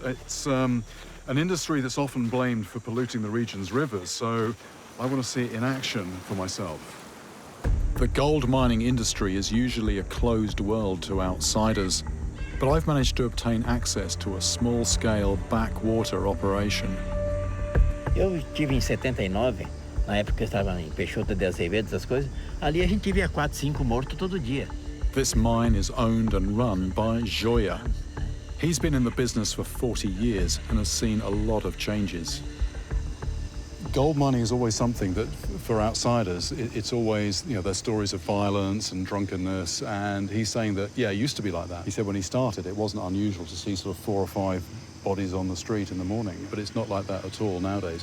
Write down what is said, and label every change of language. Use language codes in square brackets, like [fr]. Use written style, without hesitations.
[en] It's an industry that's often blamed for polluting the region's rivers, so I want to see it in action for myself. The gold mining industry is usually a closed world to outsiders, but I've managed to obtain access to a small-scale backwater operation. [pt] Eu estive em 79, na época eu estava em Peixoto de Azevedo, essas coisas. Ali a gente via 4, 5 mortos todo dia. [en] This mine is owned and run by Joia. He's been in the business for 40 years and has seen a lot of changes. Gold mining is always something that, for outsiders, it's always, there's stories of violence and drunkenness, and he's saying that, yeah, it used to be like that. He said when he started, it wasn't unusual to see sort of 4 or 5 bodies on the street in the morning, but it's not like that at all nowadays.